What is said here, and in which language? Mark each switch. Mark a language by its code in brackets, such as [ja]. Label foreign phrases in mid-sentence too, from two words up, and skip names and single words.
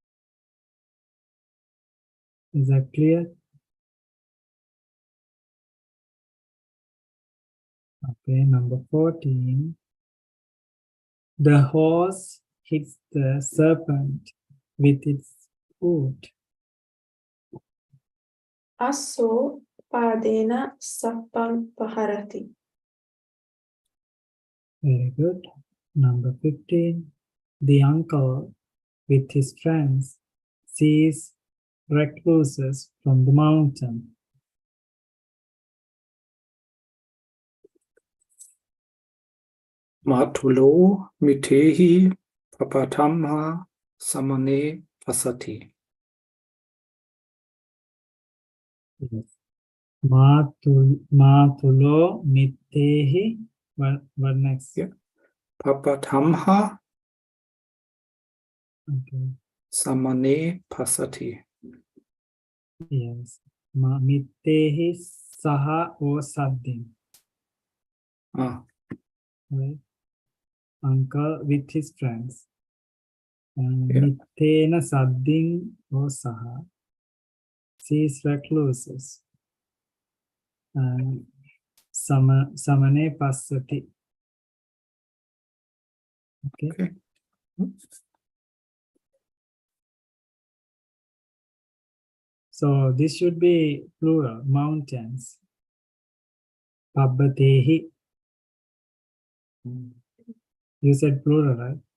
[en] Is that clear? Okay, number 14. The horse hits the serpent with its foot. [pi] Asso padena sappam paharati. [en] Very good. Number 15. The uncle with his friends sees recluses from the mountain. [pi] Matulo mitehi papatamha samane pasati. [en] Yes. [pi] Matulo mitehi. [en] What next? Yeah. [pi] Papatamha [en] Okay. [pi] samane pasati. Yes. Mitehi saha or saddin. Ah, [en] Right? Uncle with his friends. Yeah. [pi] Mitena saddin [en] or saha sees recluses. [pi] Samane passati. [en] Okay. okay. So this should be plural, mountains. Pabbatehi. You said plural, right?